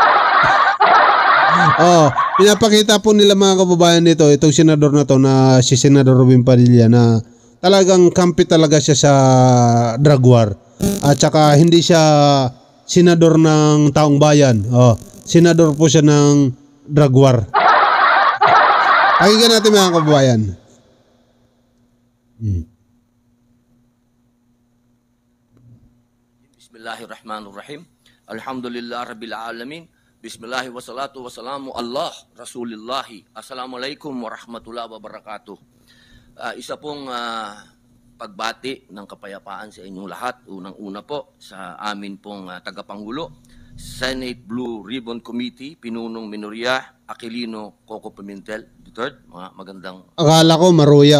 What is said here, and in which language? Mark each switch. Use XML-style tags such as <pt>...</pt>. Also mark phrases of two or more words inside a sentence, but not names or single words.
<tl>Pinapakita po nila mga kababayan dito, itong senador na to na si Senador Robin Padilla na talagang kampi talaga siya sa drug war. At saka hindi siya senador ng taong bayan. Senador po siya ng drug war. Pakinggan natin mga kababayan.</tl> <ar>بسم الله الرحمن الرحيم. الحمد لله رب العالمين. بسم الله والصلاة والسلام الله رسول الله. السلام عليكم ورحمة الله وبركاته.</ar> <tl>Isa pong pagbati ng kapayapaan sa inyong lahat. Unang-una po sa amin pong tagapangulo, Senate Blue Ribbon Committee, Pinunong Minoria Aquilino Coco Pimentel III. Magandang... Akala ko maruya.</tl>